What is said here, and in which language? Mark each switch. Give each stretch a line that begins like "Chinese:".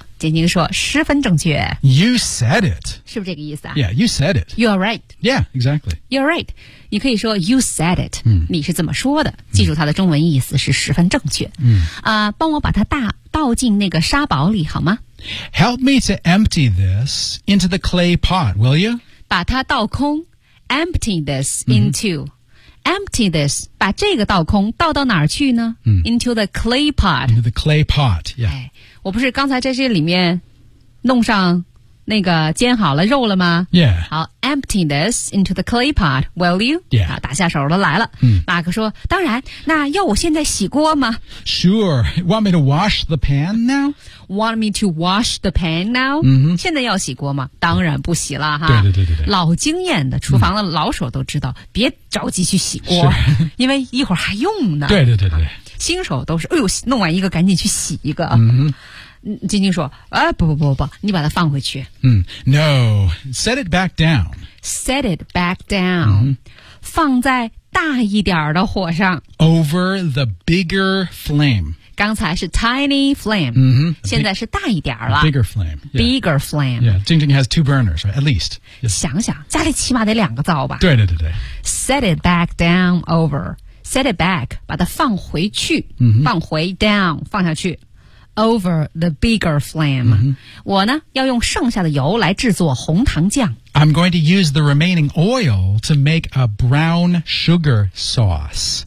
Chinese: 晶晶说十分正确。
English: You said it，
Chinese: 是不是这个意思啊
English: ？Yeah， you said it。 You are right。 Yeah， exactly。 You are right。
Chinese: 你可以说
English: you said it、嗯。
Chinese: 你是怎么说的？记住它的中文意思是十分正确。帮我把它倒进那个沙堡里好吗
English: ？Help me to empty this into the clay pot, will you？
Chinese: 把它倒空 ，
English: empty this into、
Chinese: 嗯。
English: Empty this,
Chinese: 把这个倒空倒到哪儿去呢、
English: Into the clay pot. Into the clay pot, yeah.、
Chinese: 我不是刚才在这里面弄上那个煎好了肉了吗
English: Yeah. 好 ,empty this into the clay pot, will you? Yeah.
Chinese: 打下手了来了。马克说当然那要我现在洗锅吗
English: Sure. Want me to wash the pan now? Want me to wash the pan now?、 Mm-hmm.
Chinese: 现在要洗锅吗当然不洗了哈。对对对对对。老经验的厨房的老手都知道、别着急去洗锅。因为一会儿还用呢。对对对对。新手都是哎呦弄完一个赶紧去洗一个。晶晶说、不不不不你把它放回去。
English: No, set it back down. Set it back down.、
Chinese: 放在大一点的火上。
English: Over the bigger flame.
Chinese: 刚才是
English: tiny flame,、 mm-hmm.
Chinese: 现在是大一点了。
English: Bigger flame.、Yeah. Bigger flame. Yeah, 静静 has two burners, right? At least.、 Yes.
Chinese: 想想家里起码得两个灶吧。对对对对。
English: Set it back down over. Set it back,
Chinese: 把它放回去、 mm-hmm. 放回 down, 放下去。
English: Over the bigger flame.、 Mm-hmm.
Chinese: 我呢要用剩下的油来制作红糖酱。
English: I'm going to use the remaining oil to make a brown sugar sauce.